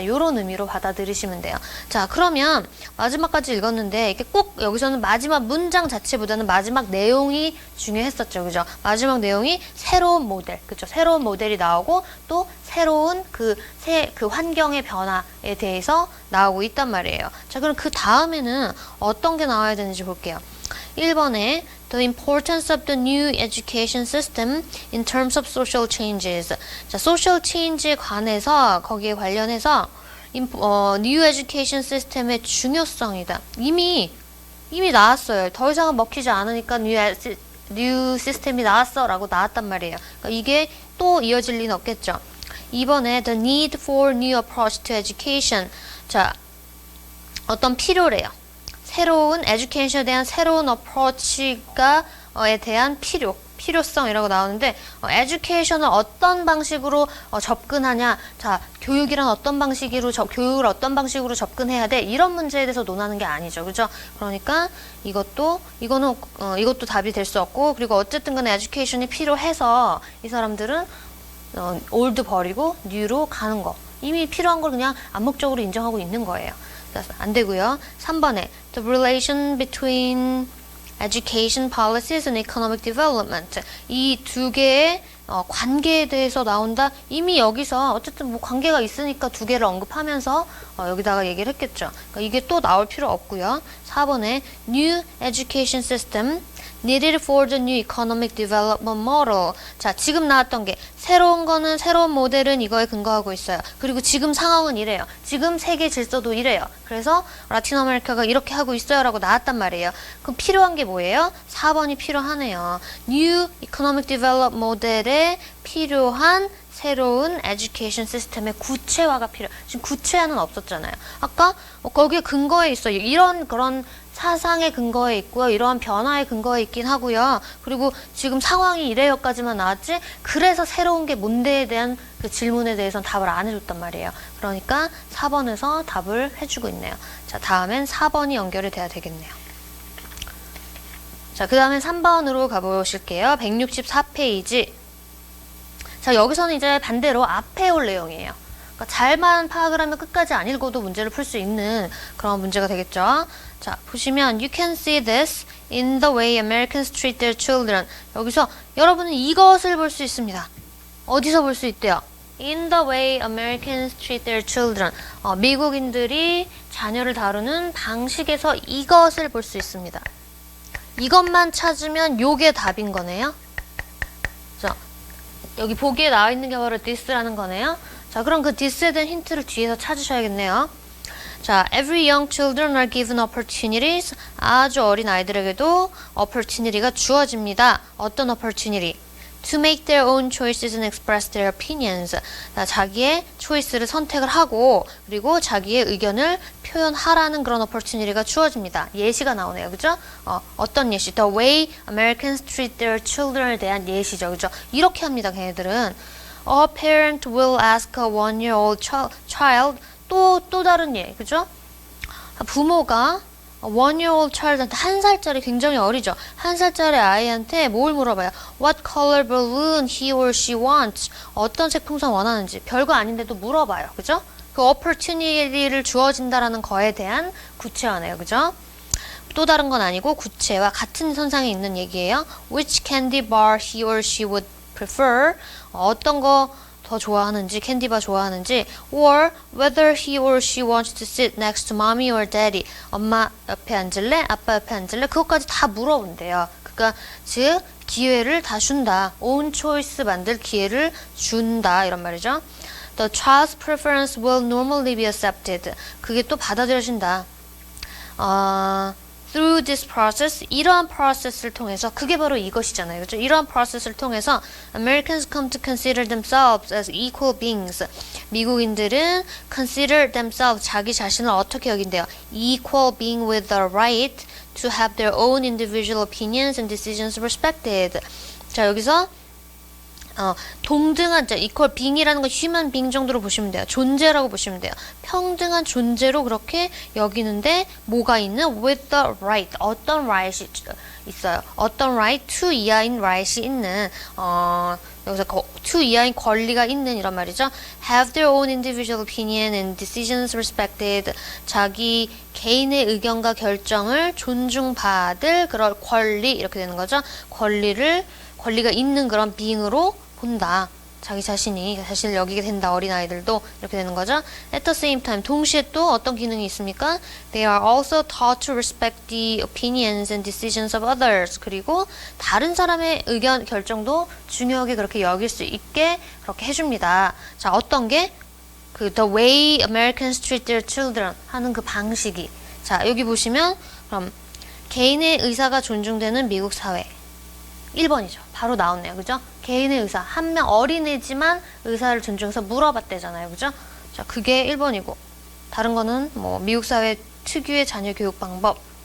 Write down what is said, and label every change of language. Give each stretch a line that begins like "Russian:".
Korean: 이런 의미로 받아들이시면 돼요. 자, 그러면 마지막까지 읽었는데 이게 꼭 여기서는 마지막 문장 자체보다는 마지막 내용이 중요했었죠. 그죠? 마지막 내용이 새로운 모델, 그죠? 새로운 모델이 나오고 또 새로운 그 환경의 변화에 대해서 나오고 있단 말이에요. 자, 그럼 그 다음에는 어떤 게 나와야 되는지 볼게요. 1번에
English: The importance of the new education system in terms of social changes.
Korean: 자, social change에 관해서 거기에 관련해서 new education system의 중요성이다. 이미 나왔어요. 더 이상은 먹히지 않으니까 new 시스템이 나왔어라고 나왔단 말이에요. 그러니까 이게 또 이어질 리는 없겠죠. 2번에
English: The need for new approach to education.
Korean: 자, 어떤 필요래요. 새로운 에듀케이션에 대한 새로운 어프로치가 에 대한 필요성이라고 나오는데 에듀케이션을 어떤 방식으로 접근하냐 자 교육이란 어떤 방식으로 교육을 어떤 방식으로 접근해야 돼 이런 문제에 대해서 논하는 게 아니죠 그죠 그러니까 이것도 답이 될 수 없고 그리고 어쨌든 간에 에듀케이션이 필요해서 이 사람들은 올드 버리고 뉴로 가는 거 이미 필요한 걸 그냥 암묵적으로 인정하고 있는 거예요 안 되고요 3번에
English: the relation between education policies and economic development
Korean: 이 두 개의 관계에 대해서 나온다. 이미 여기서 어쨌든 뭐 관계가 있으니까 두 개를 언급하면서 여기다가 얘기를 했겠죠. 그러니까 이게 또 나올 필요 없고요. 4번에
English: new education system needed for the new economic development model.
Korean: 자, 지금 나왔던 게 새로운 거는 새로운 모델은 이거에 근거하고 있어요. 그리고 지금 상황은 이래요. 지금 세계 질서도 이래요. 그래서 라틴 아메리카가 이렇게 하고 있어요 라고 나왔단 말이에요. 그럼 필요한 게 뭐예요? 4번이 필요하네요. new economic development 모델에 필요한 새로운 에듀케이션 시스템의 구체화가 필요해요. 지금 구체화는 없었잖아요. 아까 거기에 근거에 있어요. 이런 그런 사상의 근거에 있고요. 이러한 변화의 근거에 있긴 하고요. 그리고 지금 상황이 이래요까지만 나왔지 그래서 새로운 게 뭔데에 대한 그 질문에 대해서는 답을 안 해줬단 말이에요. 그러니까 4번에서 답을 해주고 있네요. 자, 다음엔 4번이 연결이 돼야 되겠네요. 자, 그 다음에 3번으로 가보실게요. 164페이지. 자, 여기서는 이제 반대로 앞에 올 내용이에요. 그러니까 잘만 파악을 하면 끝까지 안 읽어도 문제를 풀 수 있는 그런 문제가 되겠죠. 자, 보시면
English: you can see this in the way Americans treat their children.
Korean: 여기서 여러분은 이것을 볼 수 있습니다. 어디서 볼 수 있대요?
English: In the way Americans treat their children.
Korean: 미국인들이 자녀를 다루는 방식에서 이것을 볼 수 있습니다. 이것만 찾으면 요게 답인 거네요. 자, 여기 보기에 나와 있는 게 바로 this라는 거네요. 자, 그럼 그 this에 대한 힌트를 뒤에서 찾으셔야겠네요.
English: 자, every young children are given opportunities.
Korean: 아주 어린 아이들에게도 opportunity가 주어집니다. 어떤 opportunity?
English: To make their own choices and express their opinions.
Korean: 자기의 초이스를 선택을 하고 그리고 자기의 의견을 표현하라는 그런 opportunity가 주어집니다. 예시가 나오네요. 그죠? 어떤 예시?
English: The way Americans treat their children
Korean: 에 대한 예시죠. 그죠? 이렇게 합니다. 걔네들은
English: A parent will ask a one-year-old child
Korean: 또 다른 예. 그죠? 부모가 one-year-old child한테 1살짜리 굉장히 어리죠. 1살짜리 아이한테 뭘 물어봐요?
English: What color balloon he or she wants?
Korean: 어떤 색 풍선 원하는지 별거 아닌데도 물어봐요. 그죠? 그 opportunity를 주어진다라는 거에 대한 구체화네요. 그죠? 또 다른 건 아니고 구체와 같은 선상에 있는 얘기예요.
English: Which candy bar he or she would prefer?
Korean: 어떤 거 더 좋아하는지, 캔디바 좋아하는지,
English: or whether he or she wants to sit next to mommy or daddy.
Korean: 엄마 옆에 앉을래? 아빠 옆에 앉을래? 그것까지 다 물어본대요. 그러니까 즉 기회를 다 준다. own choice 만들 기회를 준다. 이런 말이죠.
English: The child's preference will normally be accepted.
Korean: 그게 또 받아들여진다.
English: Through this process,
Korean: 이러한 process를 통해서 그게 바로 이것이잖아요. 그렇죠? 이러한 process를 통해서
English: Americans come to consider themselves as equal beings.
Korean: 미국인들은
English: consider themselves,
Korean: 자기 자신을 어떻게 여긴대요?
English: Equal being with the right to have their own individual opinions and decisions respected.
Korean: 자, 여기서 동등한, equal being이라는 건 human being 정도로 보시면 돼요. 존재라고 보시면 돼요. 평등한 존재로 그렇게 여기는데 뭐가 있는?
English: with the right.
Korean: 어떤 right이 있어요. 어떤 right? to 이하인 right이 있는 여기서 to 이하인 권리가 있는 이런 말이죠.
English: have their own individual opinion and decisions respected.
Korean: 자기 개인의 의견과 결정을 존중받을 그런 권리 이렇게 되는 거죠. 권리가 있는 그런 being으로 본다. 자기 자신을 여기게 된다. 어린아이들도 이렇게 되는 거죠.
English: At the same time,
Korean: 동시에 또 어떤 기능이 있습니까?
English: They are also taught to respect the opinions and decisions of others.
Korean: 그리고 다른 사람의 의견, 결정도 중요하게 그렇게 여길 수 있게 그렇게 해줍니다. 자, 어떤 게?
English: the way Americans treat their children
Korean: 하는 그 방식이. 자, 여기 보시면 그럼 개인의 의사가 존중되는 미국 사회. 1번이죠. 바로 나왔네요. 그죠? 개인의 의사. 한 명 어린애지만 의사를 존중해서 물어봤대잖아요. 그죠? 자, 그게 1번이고. 다른 거는 뭐 미국 사회 특유의 자녀 교육 방법.